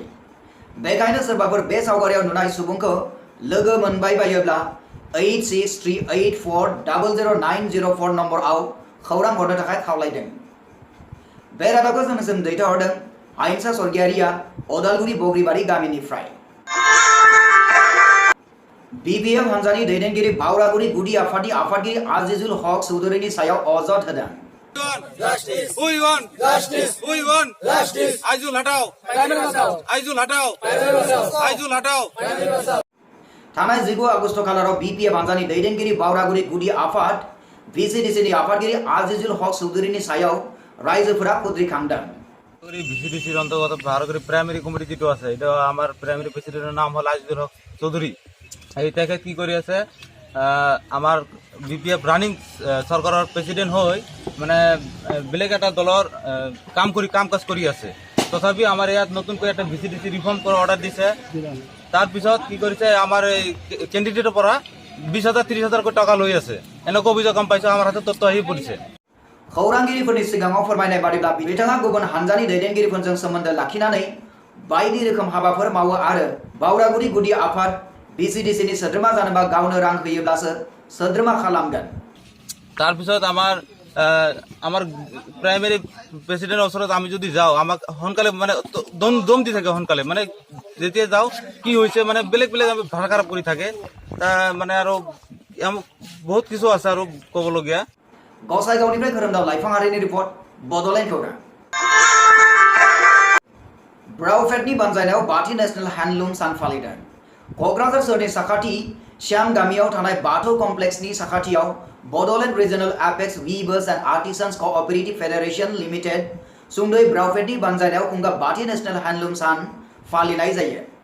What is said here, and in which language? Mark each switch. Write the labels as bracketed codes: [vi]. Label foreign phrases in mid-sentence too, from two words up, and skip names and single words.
[brx] बेखायनो सोरबाफोर बे सावगारियाव नुनाय सुबुंखौ लोगो मोनबाय बायोब्ला 8638400904 नम्बरआव खौरां हरनो थाखाय खावलायदों। बे रादाबखौ जोंनिसिम दैथायहरदों आइनसा सरगियारिया अदालगुरि बग्रिबारि गामिनिफ्राय। BPF हान्जानि दैदेनगिरि बावरागुरि गुदि आफादनि आफादगिरि आजिजुल हक चौधुरीनि सायाव अजद होदों। [en] We want justice. We want justice. [hi] Aizul hatao. Aizul hatao. Aizul hatao. [brx] थांनाय 19 आगस्ट खालाराव BPF हान्जानि दैदेनगिरि बावरागुरि गुदि आफाद VCDCनि आफादगिरि आजिजुल हक चौधुरीनि सायाव रायजोफोरा खुद्रिखांदों। [as] VCDCर অন্তর্গত বারোগুড়ি প্রাইমারি কমিটি যেটা আছে এটা আমার প্রাইমারি প্রেসিডেন্টের নাম হল আজিজুল হক চৌধুরী। এই তেখেত কি কৰি আছে আমার BPF রানিং সরকারের প্রেসিডেন্ট হই মানে বেলেগ এটা দলের কাম কাজ কৰি আছে। তথাপি আমার ইয়াত নতুনকৈ একটা VCDC রিফর্ম করার অর্ডার দিছে। তাৰপিছত কি কৰিছে আমাৰ এই ক্যান্ডিডেটের পৰা 20,000 30,000 কোটি টাকা লৈ আছে। এনেকুৱা অভিযোগ গম পাইছো আমার হাতে তথ্য আহি পৰিছে। [brx] खौरांगिरिफोरनि सिगाङाव फोरमायनाय बादिब्ला बिथाङा गुबुन हान्जानि दैदेनगिरिफोरजों सोमोन्दो लाखिनानै बायदि रोखोम हाबाफोर मावो आरो बावरागुरि गुदि आफाद VCDCनि सोद्रोमा जानोबा गावनो रां होयोब्लासो सोद्रोमा खालामगोन। [as] তাৰপিছত আমাৰ প্ৰাইমেৰী প্ৰেচিডেণ্টৰ ওচৰত আমি যদি যাওঁ আমাক সোনকালে মানে দম দি থাকে সোনকালে মানে যেতিয়া যাওঁ কি হৈছে মানে বেলেগ বেলেগ আমি ভাড়া খাৰাপ কৰি থাকে মানে আৰু বহুত কিছু আছে আৰু ক'বলগীয়া। [brx] गसाइगावनिफ्राय खोरोमदाव लाइफाङारिनि रिपर्ट बड'लेण्ड खौरां। ब्राउफेडनि बानजायनायाव बाथि नेशनेल हेन्डलुम सान फालिदों। क'क्राझार सोहोरनि साखाथि श्याम गामियाव थानाय बाथौ कमप्लेक्सनि साखाथियाव बड'लेण्ड रिजनल एपेक्स वीवर्स एन्ड आर्टिसान्स क'अपारेटिभ फेडारेशन लिमिटेड सुंद'यै ब्राउफेडनि बानजायनायाव खुंगा बाथि नेशनेल हेन्डलुम सान फालिनाय जायो।